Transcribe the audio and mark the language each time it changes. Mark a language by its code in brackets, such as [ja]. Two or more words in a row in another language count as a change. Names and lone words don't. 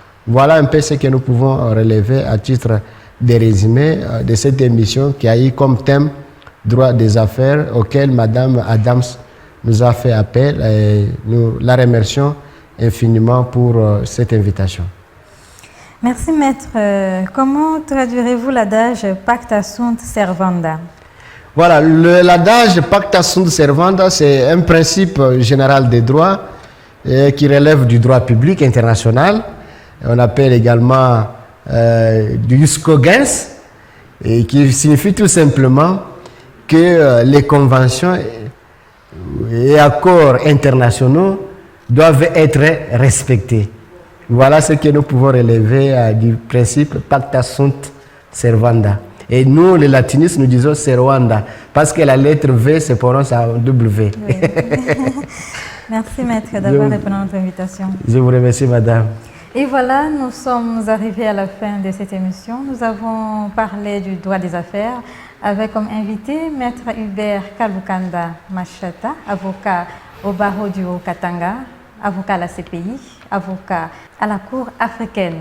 [fr] Voilà un peu ce que nous pouvons relever à titre de résumé de cette émission qui a eu comme thème droit des affaires auquel Madame Adams nous a fait appel et nous la remercions infiniment pour cette invitation. Merci maître. Comment traduirez-vous l'adage [la] pacta sunt servanda? [fr] Voilà, l'adage [la] pacta sunt servanda, [fr] c'est un principe général des droits qui relève du droit public international. On appelle également du [la] jus cogens, [fr] et qui signifie tout simplement que les conventions et accords internationaux doivent être respectés. Voilà ce que nous pouvons relever du principe [la] pacta sunt servanda. [fr] Et nous, les latinistes, nous disons servanda, parce que la lettre V se prononce en W. Oui. Merci maître d'avoir répondu à notre invitation. Je vous remercie madame. Et voilà, nous sommes arrivés à la fin de cette émission. Nous avons parlé du droit des affaires avec comme invité maître Hubert Kalukanda Machata, avocat au barreau du Haut-Katanga, avocat à la CPI, avocat à la Cour africaine.